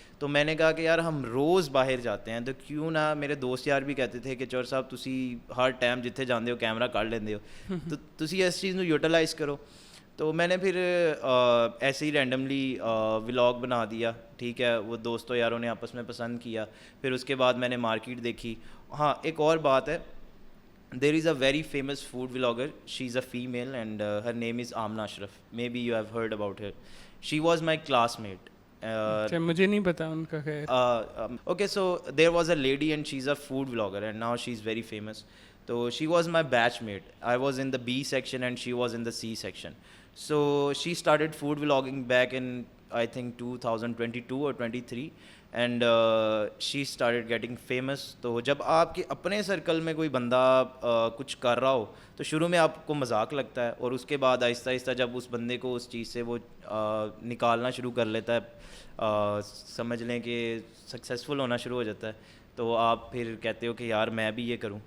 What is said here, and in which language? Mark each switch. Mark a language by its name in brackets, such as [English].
[Urdu] تو میں نے کہا کہ یار ہم روز باہر جاتے ہیں تو کیوں نہ, میرے دوست یار بھی کہتے تھے کہ [Punjabi] چور صاحب تسی ہر ٹائم جتھے جاندے ہو کیمرہ کر لیندے ہو, تو تسی اس چیز نو یوٹیلائز کرو. [Urdu] تو میں نے پھر ایسے ہی رینڈملی ولاگ بنا دیا. ٹھیک ہے, وہ دوستوں یاروں نے آپس میں پسند کیا. پھر اس کے بعد میں نے مارکیٹ دیکھی. ہاں ایک اور بات ہے, [English] there is a very famous food vlogger, she's a female and her name is Amna Ashraf, maybe you have heard about her. She was my classmate. [Urdu] مجھے نہیں پتا ان کا. خیر, [English] okay, so there was a lady and she's a food vlogger and now she's very famous. So she was my batchmate. I was in the B section and she was in the C section. So she started food vlogging back in I think 2022 or 23 and she started getting famous. [Urdu] تو جب آپ کے اپنے circle میں کوئی بندہ کچھ کر رہا ہو تو شروع میں آپ کو مذاق لگتا ہے, اور اس کے بعد آہستہ آہستہ جب اس بندے کو اس چیز سے وہ نکالنا شروع کر لیتا ہے, سمجھ لیں کہ سکسیزفل ہونا شروع ہو جاتا ہے, تو آپ پھر کہتے ہو کہ یار میں بھی یہ کروں.